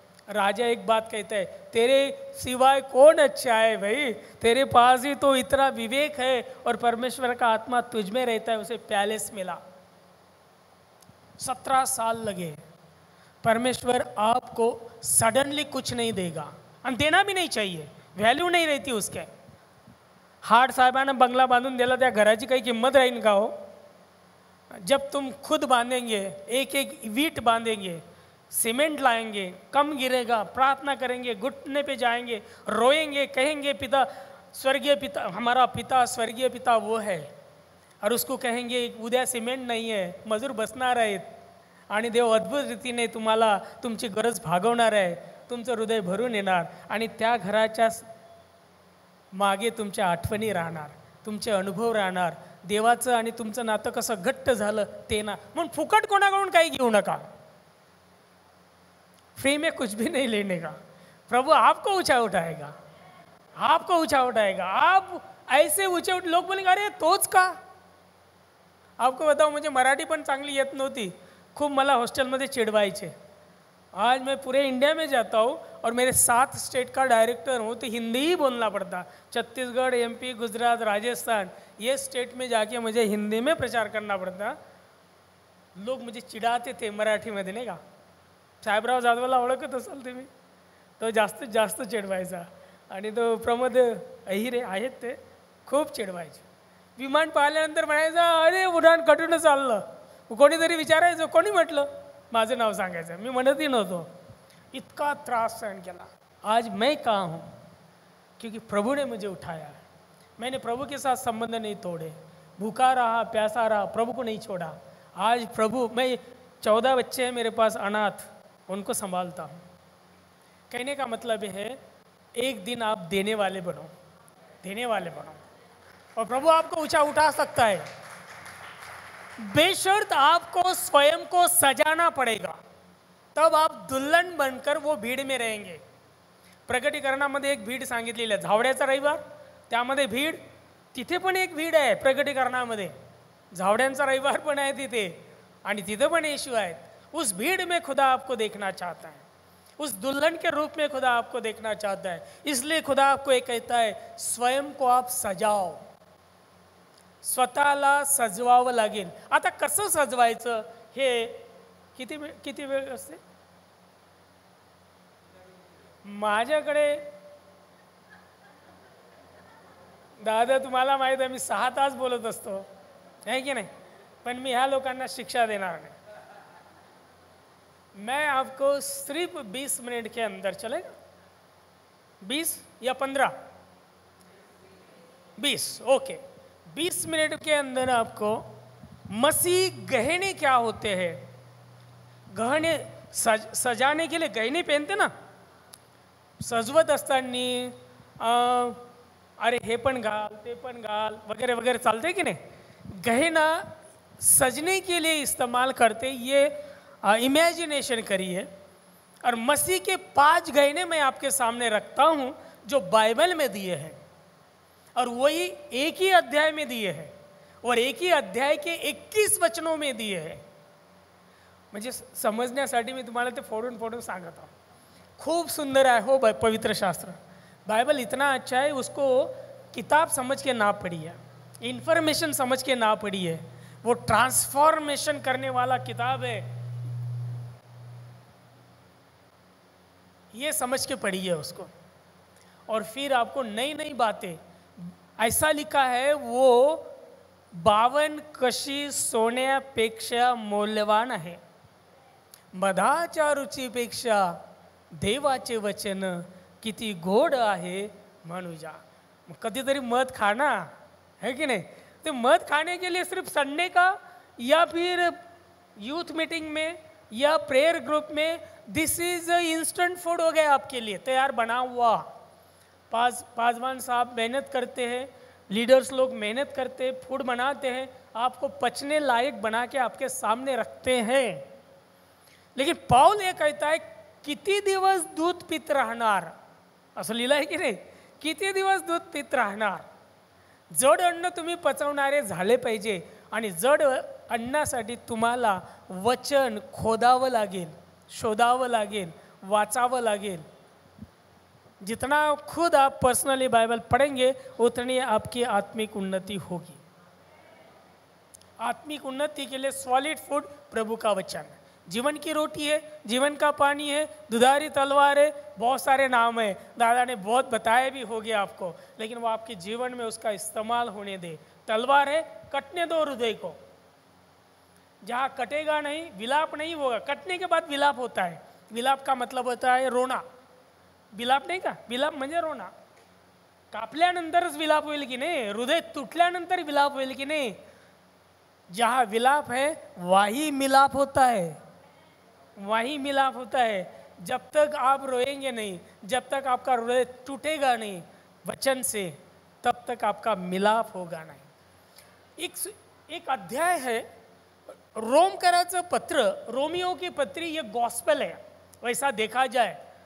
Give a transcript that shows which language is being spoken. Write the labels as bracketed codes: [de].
[hi] राजा एक बात कहता है, तेरे सिवाय कौन अच्छा है भाई, तेरे पास ही तो इतना विवेक है और परमेश्वर का आत्मा तुझ में रहता है। उसे पैलेस मिला, 17 साल लगे। परमेश्वर आपको सडनली कुछ नहीं देगा, [mr] आणि [hi] देना भी नहीं चाहिए, व्हॅल्यू नहीं रहती उसके। [mr] हार्ड साहेबानं बंगला बांधून दिला, त्या घराची काही किंमत राहील का हो? [hi] जब तुम खुद बांधेंगे, एक एक ईंट बांधेंगे, सीमेंट लाएंगे, कम गिरेगा, प्रार्थना करेंगे, घुटने पे जाएंगे, रोएंगे, कहेंगे पिता स्वर्गीय पिता, हमारा पिता स्वर्गीय पिता वो है, [mr] और उसको कहेंगे उद्या सिमेंट नाही आहे, मजूर बसणार आहेत, आणि देव अद्भुत रीतीने तुम्हाला तुमची गरज भागवणार आहे, तुमचं हृदय भरून येणार, आणि त्या घराच्या मागे तुमच्या आठवणी राहणार, तुमचे अनुभव राहणार, देवाचं आणि तुमचं नातं कसं घट्ट झालं ते ना। म्हणून फुकट कोणाकडून काही घेऊ नका, [hi] फ्री में कुछ भी नहीं लेने का। प्रभु आपको ऊंचा उठाएगा, आपको ऊंचा उठाएगा। आप ऐसे ऊंचे उठ, लोग बोलेंगे [mr] अरे तोच का। [hi] आपको बताओ, [mr] मुझे मराठी पण चांगली येत नव्हती, खूब मला हॉस्टेलमध्ये चिड़वायचे। [hi] आज मैं पूरे इंडिया में जाता हूँ और मेरे 7 स्टेट का डायरेक्टर हूँ, तो हिंदी ही बोलना पड़ता। छत्तीसगढ़, MP, गुजरात, राजस्थान, ये स्टेट में जाके मुझे हिंदी में प्रचार करना पड़ता। लोग मुझे चिढ़ाते थे [mr] मराठीमध्ये, नाही का। साहेबराव जाधवला ओळखत असाल तुम्ही, तो जास्तीत जास्त चिडवायचा, आणि तो प्रमोद अहिरे आहेत ते खूप चिडवायचे। विमान पाहिल्यानंतर म्हणायचा अरे उड्डाण कटून चाललं, कोणीतरी विचारायचं कोणी म्हटलं, माझं नाव सांगायचं, मी म्हणतही नव्हतो। इतका त्रास [hi] सहन किया। आज मैं कहाँ हूँ? क्योंकि प्रभु ने मुझे उठाया। मैंने प्रभु के साथ संबंध नहीं तोड़े, भूखा रहा, प्यासा रहा, प्रभु को नहीं छोड़ा। आज प्रभु, मैं 14 बच्चे हैं मेरे पास अनाथ, उनको संभालता हूँ। कहने का मतलब है एक दिन आप देने वाले बनो, देने वाले बनो, और प्रभु आपको ऊंचा उठा सकता है। बेशर्त आपको स्वयं को सजाना पड़ेगा, तब आप दुल्हन बनकर वो भीड़ में रहेंगे। [mr] प्रकटीकरणामध्ये एक भीड़ सांगितलेली आहे, झावड्याचा रविवार, त्यामध्ये भीड़, तिथे पण एक भीड़ आहे प्रकटीकरणामध्ये, झावड्यांचा रविवार पण आहे तिथे, आणि तिथे पण येशू आहेत। [hi] उस भीड़ में खुदा आपको देखना चाहता है, उस दुल्हन के रूप में खुदा आपको देखना चाहता है। इसलिए खुदा आपको एक कहता है स्वयं को आप सजाओ, [mr] स्वतःला सजवावं लागेल। आता कसं सजवायचं हे किती वेळ असते? माझ्याकडे दादा तुम्हाला माहित आहे मी 6 तास बोलत असतो, [hi] है की नहीं, [mr] पण मी ह्या लोकांना शिक्षा देणार नहीं। [hi] मैं आपको सिर्फ 20 मिनट के अंदर, चलेगा 20 या 15, 20, ओके, 20 मिनट के अंदर आपको मसीह गहने क्या होते हैं, गहने सजाने के लिए गहने पहनते ना, [mr] सजवत असताना अरे हे पण घाल ते पण घाल वगैरह वगैरह चालते कि नहीं, [hi] गहना सजने के लिए इस्तेमाल करते, ये इमेजिनेशन करिए। और मसीह के 5 गहने मैं आपके सामने रखता हूँ जो बाइबल में दिए हैं, और वही एक ही अध्याय में दिए हैं, और एक ही अध्याय के 21 वचनों में दिए हैं। [mr] म्हणजे समजण्यासाठी मी तुम्हाला ते फोडून फोडून सांगत आहो। [hi] खूब सुंदर है हो पवित्र शास्त्र, बाइबल इतना अच्छा है, उसको किताब समझ के ना पढ़िए, इंफॉर्मेशन समझ के ना पढ़िए, वो ट्रांसफॉर्मेशन करने वाला किताब है, ये समझ के पढ़िए उसको। और फिर आपको नई नई बातें, ऐसा लिखा है [mr] वो 52 कशी सोन्यापेक्षा मौल्यवान आहे, मधाच्या रुचीपेक्षा देवाचे वचन किती गोड आहे मनुजा। कधीतरी मध [hi] खाना है कि नहीं, तो मध खाने के लिए सिर्फ संडे का या फिर यूथ मीटिंग में या प्रेयर ग्रुप में, [en] this is instant food [hi] हो गया आपके लिए, तैयार बना हुआ। पासवान साहब मेहनत करते हैं, लीडर्स लोग मेहनत करते हैं, फूड बनाते हैं, आपको पचने लायक बना के आपके सामने रखते हैं। लेकिन पाऊल ये कहता है [mr] किती दिवस दूध पीत राहणार, असं लिहिलं आहे की नाही, किती दिवस दूध पीत राहणार। जड अन्न तुम्ही पचवणारे झाले पाहिजे, आणि जड अन्नासाठी तुम्हाला वचन खोदावं लागेल, शोधावं लागेल, वाचावं लागेल। [hi] जितना खुद आप पर्सनली बाइबल पढ़ेंगे उतनी आपकी आत्मिक उन्नति होगी। आत्मिक उन्नति के लिए सॉलिड फूड प्रभु का वचन, जीवन की रोटी है, जीवन का पानी है, दुधारी तलवार है, बहुत सारे नाम है, दादा ने बहुत बताया भी हो गया आपको, लेकिन वो आपके जीवन में उसका इस्तेमाल होने दे। तलवार है, कटने दो हृदय को, जहाँ कटेगा नहीं, विलाप नहीं होगा, कटने के बाद विलाप होता है। विलाप का मतलब होता है रोना, [mr] विलाप नाही का, विलाप म्हणजे रोना। कापल्यानंतरच विलाप होईल की नाही, हृदय तुटल्यानंतर विलाप होईल की नाही। [hi] जहाँ विलाप है वही मिलाप होता है, वही मिलाप होता है। जब तक आप रोएंगे नहीं, जब तक आपका हृदय टूटेगा नहीं वचन से, तब तक आपका मिलाप होगा नहीं। एक अध्याय है [mr] रोमकराचं पत्र, [hi] रोमियो की पत्री, ये गॉस्पेल है वैसा देखा जाए।